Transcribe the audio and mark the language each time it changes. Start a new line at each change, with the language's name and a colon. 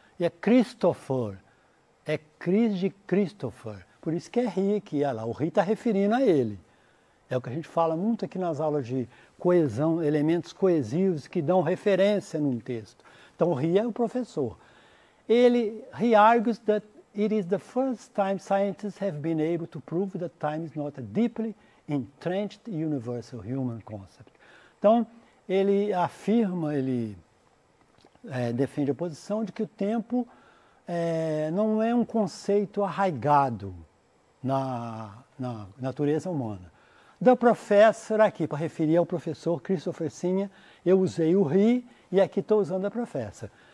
Portuguese: E é Christopher. É Cris de Christopher, por isso que é he aqui, olha lá, o he está referindo a ele. É o que a gente fala muito aqui nas aulas de coesão, elementos coesivos que dão referência num texto. Então o he é o professor.
English: He argues that it is the first time scientists have been able to prove that time is not a deeply entrenched universal human concept.
Portuguese: Então ele afirma, ele defende a posição de que o tempo não é um conceito arraigado na natureza humana.
English: The professor
Portuguese: aqui, para referir ao professor Christopher Sinha, eu usei o he e aqui estou usando a professor.